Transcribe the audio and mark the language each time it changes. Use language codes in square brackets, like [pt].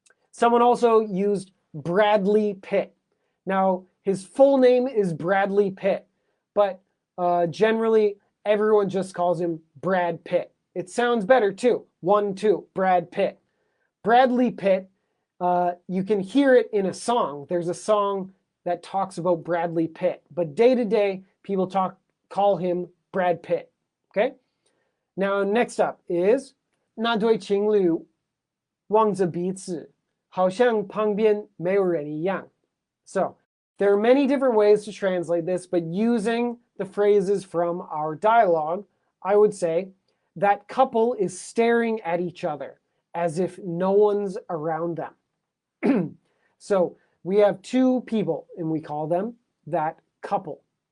[en] Someone also used Bradley Pitt. Now, his full name is Bradley Pitt, but generally everyone just calls him Brad Pitt. It sounds better too. 1, 2, Brad Pitt. Bradley Pitt, you can hear it in a song. There's a song that talks about Bradley Pitt, but day to day, people call him Brad Pitt, okay? Now, next up is [zh] 那对情侣望着彼此，好像旁边没有人一样. [en] So, there are many different ways to translate this, but using the phrases from our dialogue, I would say, that couple is staring at each other as if no one's around them. So we have two people and we call them that couple.